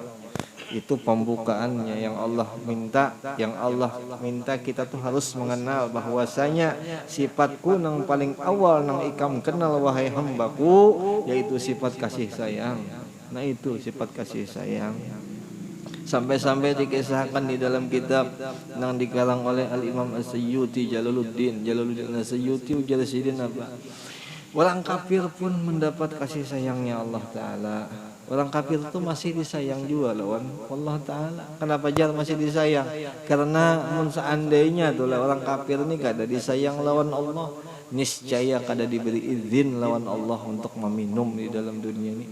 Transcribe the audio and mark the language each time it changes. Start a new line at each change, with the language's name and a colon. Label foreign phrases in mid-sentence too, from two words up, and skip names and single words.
Indonesian: Itu pembukaannya yang Allah minta kita tuh harus mengenal bahwasanya sifatku yang paling awal yang ikam kenal wahai hambaku, yaitu sifat kasih sayang. Nah itu sifat kasih sayang. Sampai-sampai dikisahkan di dalam kitab yang dikarang oleh Al-Imam As-Sayyuti Jalaluddin As-Sayyuti
Banjar: ujar sidin
Indonesian: apa? Orang kafir pun mendapat kasih sayangnya Allah Ta'ala. Orang kafir itu masih disayang juga lawan Allah Ta'ala. Kenapa jar masih disayang? Karena seandainya tuh orang kafir ini kada disayang lawan Allah, niscaya kada diberi izin lawan Allah untuk meminum di dalam dunia ini.